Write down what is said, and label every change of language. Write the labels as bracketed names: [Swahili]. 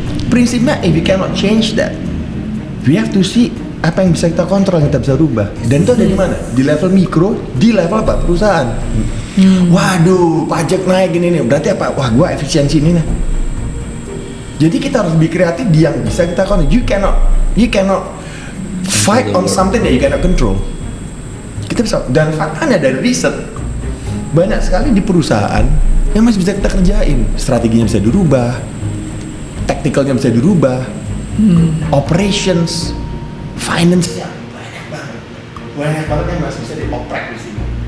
[Indonesian] Prinsipnya if we cannot change that, we have to see apa yang bisa kita kontrol, yang kita bisa rubah. Dan itu ada di mana? Di level mikro, di level apa? Perusahaan. Waduh, pajak naik gini nih. Berarti apa? Wah, gua efisiensi ini nih. Jadi kita harus lebih kreatif di yang bisa kita kontrol. [English] You cannot fight on something that you cannot control. [Indonesian] Kita bisa. Dan faktanya dari riset, banyak sekali di perusahaan yang masih bisa kita kerjain. Strateginya bisa dirubah, tacticalnya bisa dirubah, operations, finance banyak banget yang masih bisa dioprek di sini.